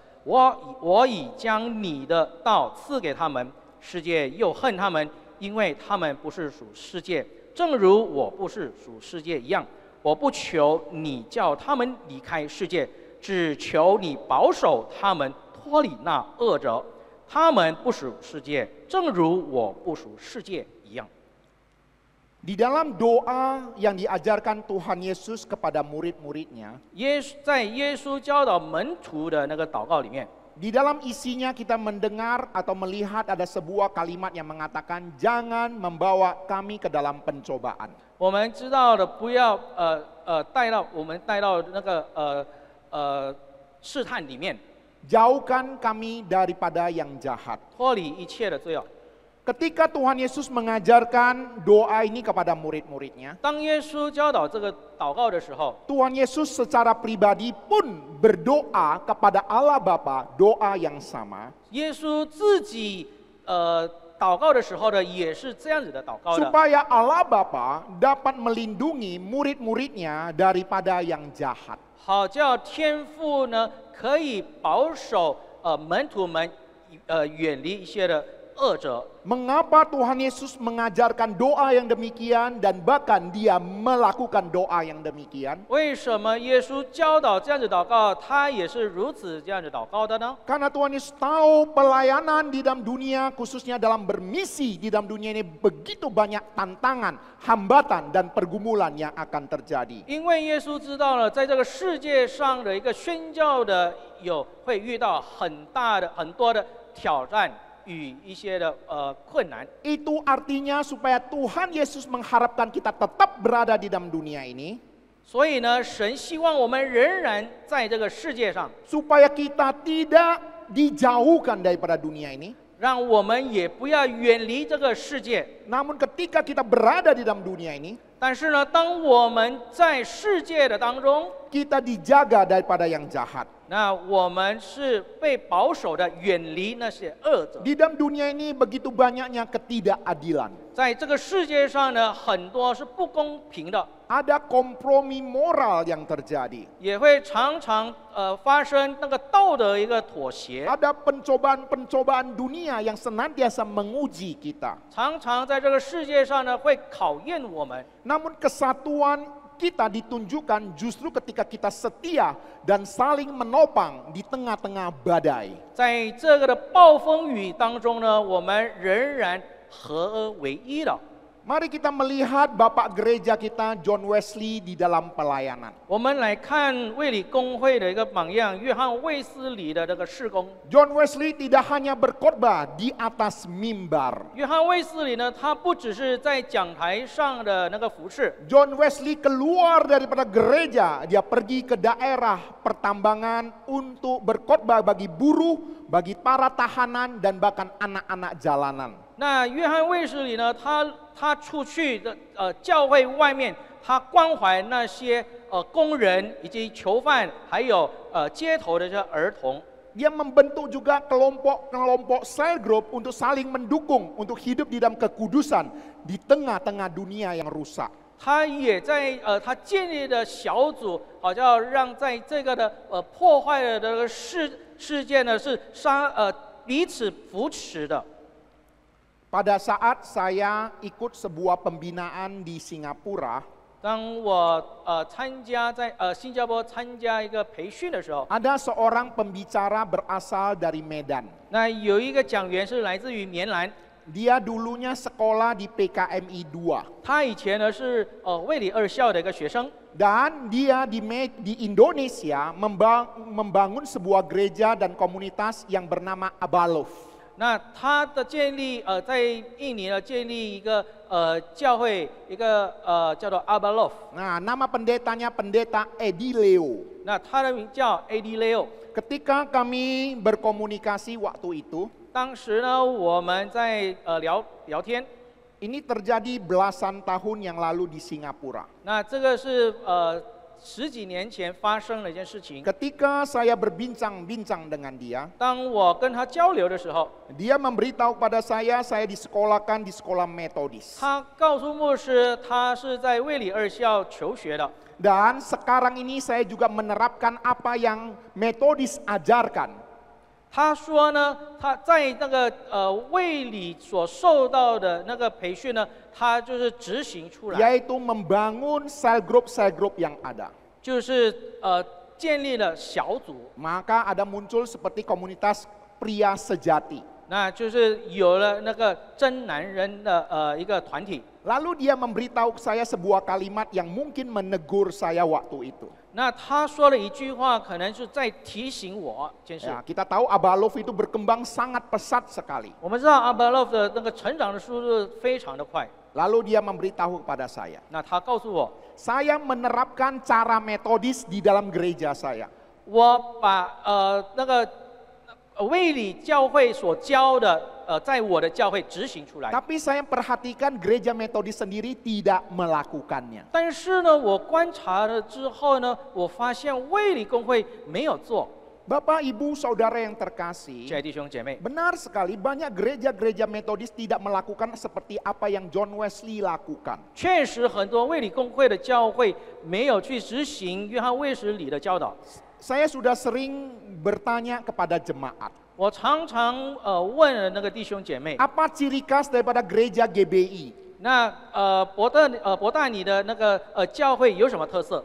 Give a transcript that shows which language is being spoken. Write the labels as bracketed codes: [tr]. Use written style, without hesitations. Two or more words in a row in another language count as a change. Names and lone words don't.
[zh] 我已将你的道赐给他们，世界又恨他们，因为他们不是属世界，正如我不是属世界一样。我不求你叫他们离开世界，只求你保守他们脱离那恶者。他们不属世界，正如我不属世界一样。 [id] Di dalam doa yang diajarkan Tuhan Yesus kepada murid-muridnya, [zh] 在耶稣教导门徒的那个祷告里面， [id] di dalam isinya kita mendengar atau melihat ada sebuah kalimat yang mengatakan jangan membawa kami ke dalam pencobaan. [zh] 我们知道的不要带到那个试探里面， [id] Jauhkan kami daripada yang jahat. [zh] 脱离一切的罪恶。 [id] Ketika Tuhan Yesus mengajarkan doa ini kepada murid-muridnya, [zh] 当耶稣教导这个祷告的时候， [id] Tuhan Yesus secara pribadi pun berdoa kepada Allah Bapa doa yang sama. [zh] 耶稣自己祷告的时候呢，也是这样子的祷告的。 [id] Supaya Allah Bapa dapat melindungi murid-muridnya daripada yang jahat. [zh] 好叫天父呢可以保守门徒们远离一些的恶者。 [id] Mengapa Tuhan Yesus mengajarkan doa yang demikian dan bahkan dia melakukan doa yang demikian? [zh] 为什么耶稣教导这样子祷告，他也是如此这样子祷告的呢？ [id] Karena Tuhan Yesus tahu pelayanan di dalam dunia, khususnya dalam bermisi di dalam dunia ini begitu banyak tantangan, hambatan dan pergumulan yang akan terjadi. [zh] 因为耶稣知道了，在这个世界上的一个宣教的会遇到很多的挑战。与一些的困难。 [id] Itu artinya supaya Tuhan Yesus mengharapkan kita tetap berada di dalam dunia ini. [zh] 所以呢，神希望我们仍然在这个世界上， [id] supaya kita tidak dijauhkan daripada dunia ini. [zh] 让我们也不要远离这个世界。 [id] Namun ketika kita berada di dalam dunia ini, [zh] 但是呢，当我们在世界的当中， [id] kita dijaga daripada yang jahat. [zh] 那我们是被保守的，远离那些恶者。 [id] Di dalam dunia ini begitu banyaknya ketidakadilan. [zh] 在这个世界上呢，很多是不公平的， [id] Ada kompromi moral yang terjadi. [zh] 也会常常发生那个道德一个妥协， [id] Ada pencobaan-pencobaan dunia yang senantiasa menguji kita. [zh] 常常在这个世界上呢会考验我们。 [id] Namun kesatuan kita ditunjukkan justru ketika kita setia dan saling menopang di tengah-tengah badai. [zh] 在这个的暴风雨当中呢，我们仍然合而为一了。 [id] Mari kita melihat Bapak Gereja kita John Wesley di dalam pelayanan. [zh] 我们来看卫理公会的一个榜样，约翰卫斯理的这个事工。 [id] John Wesley tidak hanya berkhotbah di atas mimbar. [zh] 约翰卫斯理呢，他不只是在讲台上的那个服侍， [id] John Wesley keluar daripada gereja, dia pergi ke daerah pertambangan untuk berkhotbah bagi buruh, bagi para tahanan dan bahkan anak-anak jalanan. [zh] 那约翰卫斯理呢，他出去的教会外面，他关怀那些工人以及囚犯，还有街头的这些儿童。 [id] Dia membentuk juga kelompok-kelompok [en] cell group [id] untuk saling mendukung untuk hidup di dalam kekudusan di tengah-tengah dunia yang rusak. [zh] 他也在他建立的小组，好像让在这个的破坏的这个事件呢是彼此扶持的。 [id] Pada saat saya ikut sebuah pembinaan di Singapura, [zh] 当我参加在新加坡参加一个培训的时候， [id] ada seorang pembicara berasal dari Medan. [zh] 那有一个讲员是来自于棉兰， [id] Dia dulunya sekolah di PKMI 2. [zh] 他以前呢是卫理二校的一个学生。 [id] Dan dia di Indonesia membangun sebuah gereja dan komunitas yang bernama Abalov. [zh] 那他的建立在印尼呢建立一个教会，一个叫做阿巴洛夫。 [id] Nah, nama pendetanya pendeta Eddie Leo. [zh] 那他的名叫 A.D. Leo。 [id] Ketika kami berkomunikasi waktu itu, [zh] 当时呢我们在聊天。 [id] ini terjadi belasan tahun yang lalu di Singapura. [zh] 那这个是10几年前发生了一件事情。 [id] Ketika saya berbincang-bincang dengan dia, [zh] 当我跟他交流的时候， [id] dia memberitahu kepada saya disekolahkan di sekolah metodis. [zh] 他告诉牧师，他是在卫理二校求学的。 [id] Dan sekarang ini saya juga menerapkan apa yang metodis ajarkan. [zh] 他说呢，他在那个卫理所受到的那个培训呢，他就是执行出来， [id] Yaitu membangun [en] cell group [id] yang ada. [zh] 就是建立了小组， [id] Maka ada muncul seperti komunitas pria sejati. [zh] 那就是有了那个真男人的一个团体。 [id] Lalu dia memberitahu saya sebuah kalimat yang mungkin menegur saya waktu itu. [zh] 那他说了一句话，可能是在提醒我一件事。 [id] Ya, kita tahu Abalov itu berkembang sangat pesat sekali. [zh] 我们知道阿巴洛夫的那个成长的速度非常的快。 [id] Lalu dia memberitahu kepada saya. [zh] 那他告诉我， [id] Saya menerapkan cara metodis di dalam gereja saya. [zh] 我把那个卫理教会所教的在我的教会执行出来。 [id] Tapi saya perhatikan gereja metodis sendiri tidak melakukannya. [zh] 但是呢，我观察了之后呢，我发现卫理公会没有做。 [id] Bapak, Ibu, Saudara yang terkasih, [zh] 亲爱的弟兄姐妹， [id] benar sekali banyak gereja-gereja metodis tidak melakukan seperti apa yang John Wesley lakukan. [zh] 确实很多卫理公会的教会没有去执行约翰卫斯理的教导。 [id] Saya sudah sering bertanya kepada jemaat, [zh] 我常常问了那个弟兄姐妹， [id] apa ciri khas daripada gereja GBI? [zh] 那伯大尼的那个教会有什么特色？